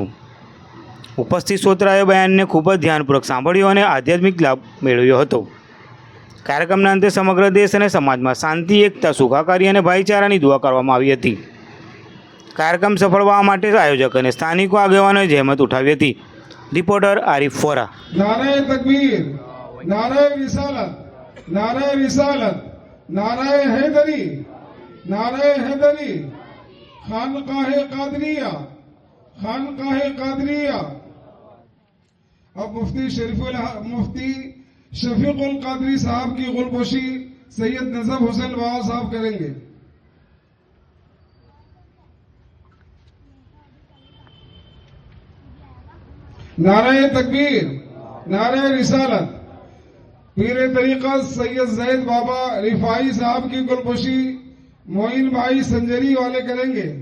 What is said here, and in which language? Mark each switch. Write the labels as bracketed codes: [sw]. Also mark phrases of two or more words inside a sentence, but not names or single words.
[gu] ઉપસ્થિત શ્રોતાઓએ બયાનને ખૂબ જ ધ્યાનપૂર્વક સાંભળ્યો અને આધ્યાત્મિક લાભ મેળવ્યો હતો. કાર્યક્રમના અંતે સમગ્ર દેશ અને સમાજમાં શાંતિ, એકતા, સુખાકારી અને ભાઈચારાની દુઆ કરવામાં આવી હતી. કાર્યક્રમ સફળ થવા માટે આયોજક અને સ્થાનિકો આગેવાનોએ જહેમત ઉઠાવી હતી. રિપોર્ટર આરિફ ફોરા. [hi] नारे तकबीर, नारे रिसालत, नारे रिसालत, नारे हैदरी, नारे हैदरी, खानकाहे कादरिया, खानकाहे कादरिया. अब मुफ्ती शफीकुल कादरी साहब की गुलपोशी सैयद नजब हुसैन बाबा साहब करेंगे. नारे तकबीर, नारे रिसालत, पीर तरीक़त सैयद ज़ैद बाबा रिफाई साहब की गुलपोशी मोइन भाई संजरी वाले करेंगे.